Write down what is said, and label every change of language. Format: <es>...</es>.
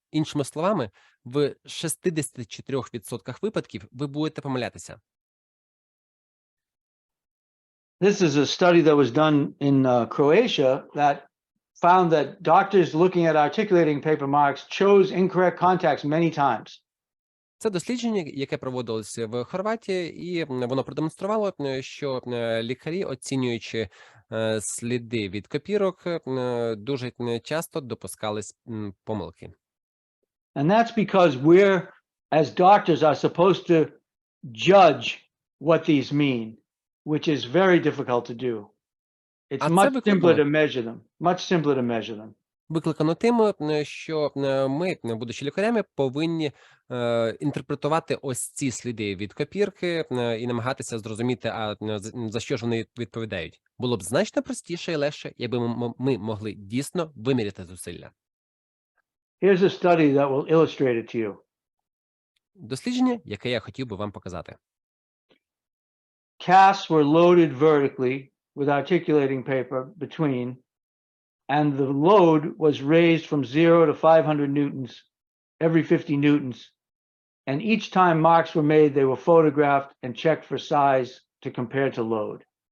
<uk>Іншими словами, в 64% випадків ви будете помилятися.</uk> <en>This is a study that was done in Croatia that found that doctors looking at articulating paper marks chose incorrect contacts many times.</en> <uk>Це дослідження, яке проводилося в Хорватії, і воно продемонструвало, що лікарі, оцінюючи сліди від копірок, дуже часто допускались помилки.</uk> <en>And that's because we're, as doctors, are supposed to judge what these mean, which is very difficult to do. It's</en> <uk>А це</uk> <en>much simpler</en> <uk>викликано</uk> <en>to measure them, much simpler to measure them.</en> <uk>Викликано тим, що ми, будучи лікарями, повинні інтерпретувати ось ці сліди від копірки і намагатися зрозуміти, за що ж вони відповідають. Було б значно простіше і легше, якби ми могли дійсно виміряти зусилля.</uk> <en>Here's a study that will illustrate it to you.</en> <uk>Дослідження, яке я хотів би вам показати.</uk> <en>Casts were loaded vertically with articulating paper between, and the load was raised from 0 to 500 newtons every 50 newtons. And each time marks were made, they were photographed and checked for size to compare to load.</en>